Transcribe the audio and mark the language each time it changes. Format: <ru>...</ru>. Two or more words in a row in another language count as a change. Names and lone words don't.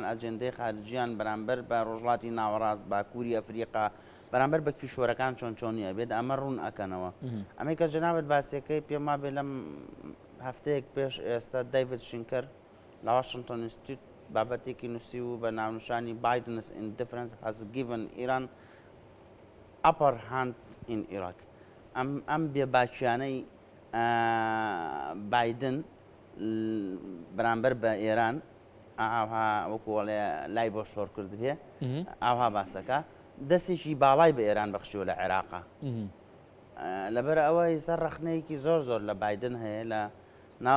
<ckb>ئەجندەی خارجیان بەرامبەر بە ڕۆژڵاتی ناوەڕاست باکووری ئەفریقا بەرامبەر بە کیشۆرەکان چۆن چۆنیە بێت ئەمە ڕوون ئەکەنەوە ئەمەی کە جەنابەت باسیەکەی پێما بێ لەم هەفتەیەک پێش ئێستا دایڤید شینکەر لە واشنگتن ئینستیتیوت بابەتێکی نووسی و بە ناونشانی</ckb> <en>Biden's indifference has given Iran upper hand in Iraq</en> <ckb>ئەم بێباکیانەی بایدن بەرامبەر بە ئێران ئاها وەکوڵێ لای بۆ شۆڕ کرد بێ ئاها باسەکە دەستێکی باڵای بە ئێران بەخشیوە لە عێراقا لەبەر ئەوەی سەر ڕەخنەیەکی زۆر زۆر لە بایدن هەیە لە ناو</ckb>